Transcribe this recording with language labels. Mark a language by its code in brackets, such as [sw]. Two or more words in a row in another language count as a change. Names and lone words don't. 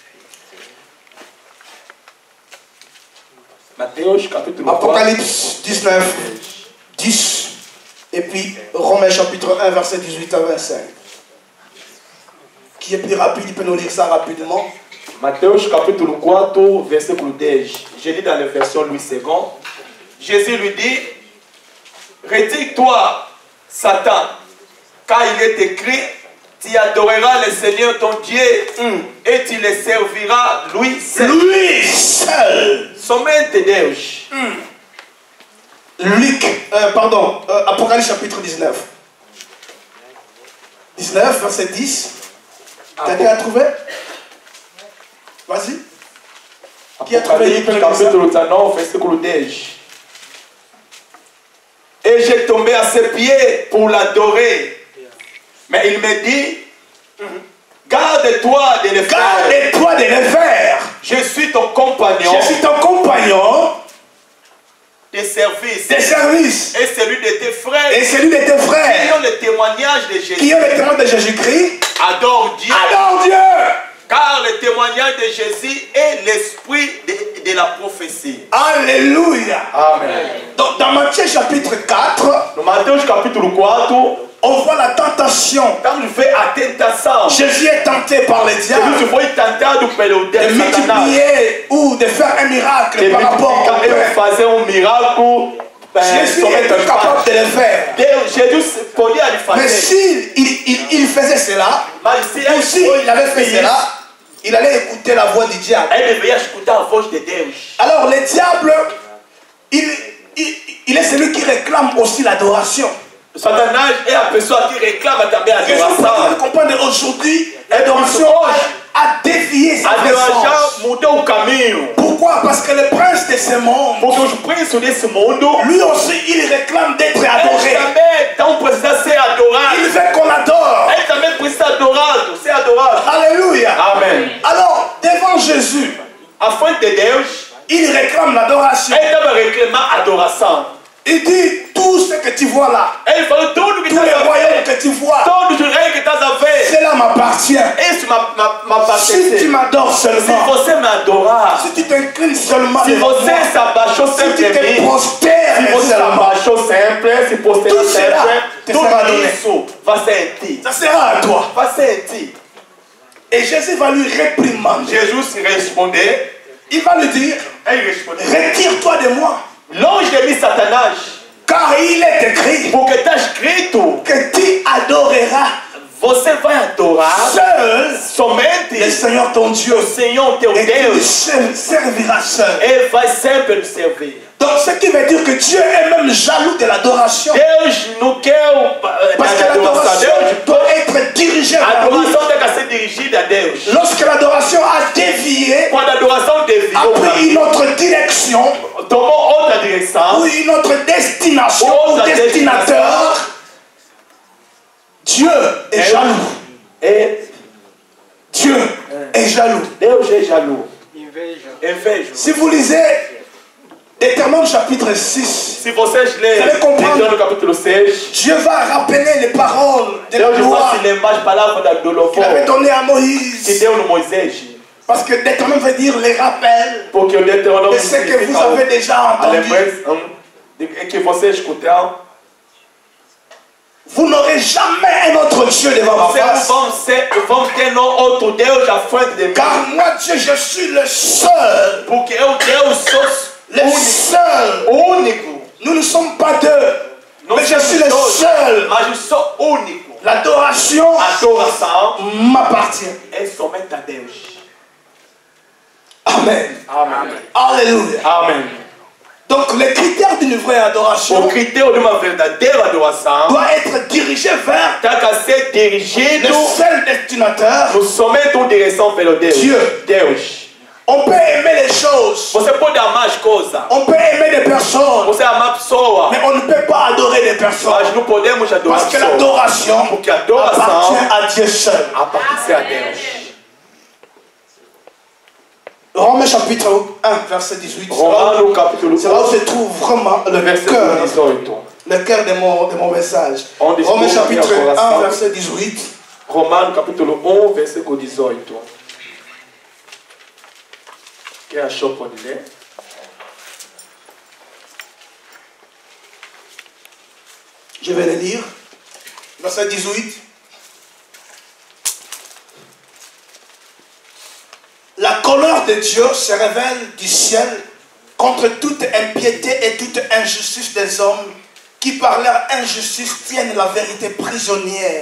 [pt] Mateus capítulo 4. [fr] Apocalypse 19, 10. Et puis Romains chapitre 1, verset 18 à 25. Qui est plus rapide, il peut nous lire ça rapidement. [pt] Mateus capítulo 4, versículo 10. [fr] Je lis dans la version Louis II. Jésus lui dit, retire-toi, Satan, car il est écrit, tu adoreras le Seigneur ton Dieu et tu le serviras lui seul. Lui seul. [pt] Somente Deus. [fr] Apocalypse chapitre 19. 19, verset 10. Quelqu'un a trouvé? Vas-y. Qui a trouvé? [pt] Apocalipse capítulo 19, versículo 10. [fr] Et j'ai tombé à ses pieds pour l'adorer. Mais il me dit, garde-toi de le faire. Garde-toi de le faire. Je suis ton compagnon Je suis ton compagnon de service de service et celui de tes frères et celui de tes qui frères ont le témoignage de Jésus. qui ont le témoin de Jésus-Christ. Adore Dieu, Adore Dieu. car témoignage de Jésus est l'esprit de la prophétie. Alléluia. Amen. Donc, dans Matthieu chapitre 4, [pt] No Mateus capítulo 4, [fr] on voit la tentation. quand tu fais [pt] a tentação, [fr] Jésus est tenté par le diable [pt] Jesus foi tentado pelo de Satanás [fr] multiplier ou de faire un miracle de par rapport au [pt] multiplicar [fr] Père. [pt] e fazer miracle. [fr] Jésus était capable de le faire. [pt] Jesus podia lhe [fr] Mais [pt] fazer. [fr] s'il faisait cela, [pt] Mas se [fr] ou s'il avait fait cela, il allait écouter la voix du diable. [pt] ele deveria escutar a voz de Deus. [fr] Alors le diable, il est celui qui réclame aussi l'adoration. [pt] Satanás é a pessoa que reclama também a [fr] Et je [pt] adoração. [fr] peux comprendre aujourd'hui, l'adoration a dévié sa [pt] A adoração [fr] présence. [pt] mudou o caminho. [fr] Pourquoi? Parce que le prince de ce monde, [pt] Porque os príncipes desse mundo, [fr] lui aussi, il réclame d'être [pt] eles [fr] adoré. [pt] também estão precisando ser [fr] Il [pt] adorados. [fr] veut qu'on adore. [pt] Eles também precisam ser adorados, ser adorados. [fr] Alléluia. [pt] Amém. [fr] Alors, devant Jésus, [pt] A frente de Deus, [fr] il réclame l'adoration. [pt] ele estava reclamando adoração. [fr] Il dit, tout ce que tu vois là, [pt] Ele falou tudo que [fr] tous les [pt] estás a [fr] royaumes [pt] ver, [fr] que tu vois, [pt] todos os reis que estás a ver, [fr] cela m'appartient. [pt] isso [fr] Si tu m'appartece. m'adores [pt] Se [fr] seulement, [pt] você me adorar, [fr] si tu t'inclines seulement [pt] se [fr] devant moi, [pt] você se abaixou [fr] si [pt] sempre [fr] tu [pt] em [fr] te [pt] mim, [fr] prostères [pt] se você se [fr] seulement, [pt] abaixou sempre, se postera Tudo será sempre, te será tudo [fr] donné. [pt] isso vai ser em ti. [fr] ça sera à toi. [pt] Vai ser em ti. [fr] Et Jésus va lui réprimander. [pt] Jesus respondeu, [fr] Il va lui dire, [pt] ele respondeu, [fr] retire-toi de moi, [pt] longe de mim, Satanás, [fr] car il est écrit [pt] porque está escrito, [fr] que tu adoreras [pt] você vai adorar [fr] seul le [pt] somente [fr] Seigneur ton Dieu [pt] o Senhor teu [fr] et tu [pt] Deus. [fr] le serviras seul. [pt] Ele vai sempre nos servir. [fr] Donc ce qui veut dire que Dieu est même jaloux de l'adoration. [pt] Deus não quer [fr] Parce que [pt] da adoração. [fr] l'adoration [pt] Deus, [fr] doit être dirigée [pt] a [fr] vers lui. [pt] adoração tem que ser dirigida a Deus. [fr] Lorsque l'adoration a dévié, [pt] Quando a adoração [fr] a [pt] desviou, [fr] pris une autre direction, [pt] tomou outra direção, [fr] ou une autre destination, ou Autre destinateur, Dieu est jaloux. Dieu est jaloux. [pt] Deus é jaloux. Inveja. [fr] Si vous lisez Deutéronome chapitre 6, [pt] Se vocês lerem Você vai comprando. Deuteronômio capítulo 6, [fr] Dieu va rappeler les paroles de la [pt] Deus vai [fr] loi [pt] se lembrar as palavras do [fr] qu'il [pt] louvor [fr] avait donné à [pt] que [fr] Moïse. [pt] deu no Moisés. [fr] Parce que Deutéronome veut dire les rappels [pt] Porque o Deuteronômio [fr] de ce que vous [pt] significa [fr] avez déjà [pt] a [fr] entendu. [pt] lembrança que vocês escutaram. [fr] Vous n'aurez jamais un autre Dieu devant ma face. [pt] Vocês vão ter outro Deus à frente de mim. [fr] Car moi, Dieu, je suis le seul. [pt] Porque eu, Deus, sou [fr] Le seul. [pt] único. [fr] Nous ne sommes pas deux. [pt] Não [fr] Mais je suis le [pt] somos dois, [fr] seul. [pt] mas eu sou único. [fr] L'adoration [pt] A adoração [fr] m'appartient. [pt] é somente a Deus. [fr] Amen. [pt] Amém. [fr] Alléluia. [pt] Amém. [fr] Donc, le critère d'une vraie [pt] O [fr] adoration [pt] critério de uma verdadeira adoração [fr] doit être dirigé vers [pt] tem que ser [fr] le [pt] dirigido [fr] seul destinateur. [pt] no somente uma direção pelo Deus. [fr] Dieu. [pt] Deus. [fr] On peut aimer les choses. [pt] Você pode amar as coisas. [fr] On peut aimer des personnes. [pt] Você amar a pessoa. [fr] Mais on ne peut pas adorer des personnes. [pt] Mas não podemos adorar [fr] Parce que [pt] a pessoa. [fr] l'adoration [pt] Porque a adoração [fr] appartient à Dieu seul. [pt] appartient a Deus. [fr] Romains chapitre 1, verset 18. [pt] Romanos capítulo [fr] C'est là où [pt] 1, [fr] se trouve vraiment le [pt] versículo [fr] cœur. [pt] 18. [fr] Le cœur de mon message. On dit Romains tout, chapitre [pt] meu [fr] 1, [pt] coração. [fr] verset 18. [pt] Romanos capítulo 1, versículo 18. Quem achou pode ler? [fr] Je vais le lire. Verset 18. La colère de Dieu se révèle du ciel contre toute impiété et toute injustice des hommes qui par leur injustice tiennent la vérité prisonnière.